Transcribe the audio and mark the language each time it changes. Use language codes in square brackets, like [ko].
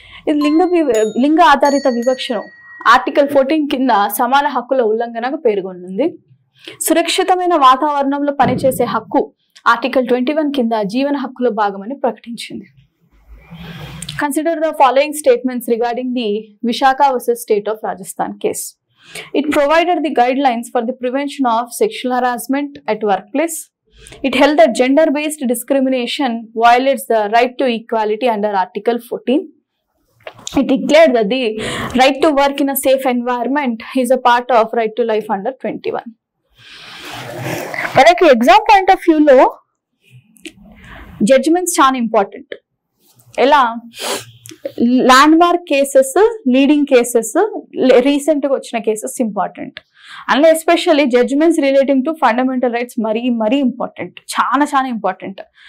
[te] ఇది లింగ ఆధారిత వివక్షను ఆర్టికల్ 14 కింద సమాన హక్కుల ఉల్లంఘనగా పేర్కొంది. సురక్షితమైన వాతావరణంలో పనిచేసే హక్కు ఆర్టికల్ 21 కింద జీవన హక్కుల భాగమని ప్రకటించింది. [en] Consider the following statements regarding the Vishaka versus state of Rajasthan case. It provided the guidelines for the prevention of sexual harassment at workplace. It held that gender-based discrimination violates the right to equality under Article 14. It declared that the right to work in a safe environment is a part of right to life under 21. [te] మనకి exam point of వ్యూలో judgements చాలా important. ఎలా land mark cases, leading cases, recent గా వచ్చిన cases important. అందులో especially judgements [en] relating to fundamental rights [te] మరీ important, చాలా important.